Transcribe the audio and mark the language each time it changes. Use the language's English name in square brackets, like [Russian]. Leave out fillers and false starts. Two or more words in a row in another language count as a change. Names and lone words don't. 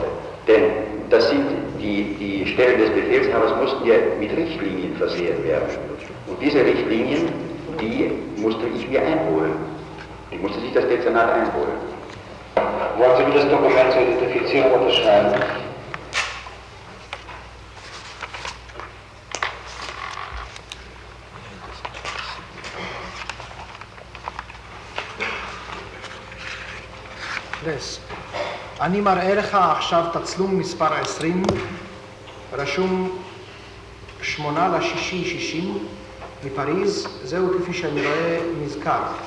[German] Denn das sind die Stellen des Befehlshabers mussten ja mit Richtlinien versehen werden. Und diese Richtlinien, die musste ich mir einholen. Die musste sich das Dezernat einholen. Wollen Sie mir das Dokument zur Identifizierung unterschreiben? [Hebrew] אני מראה לך עכשיו תצלום מספר 20, רשום 8/6/60 מפריז, זהו כפי שאני רואה נזכר.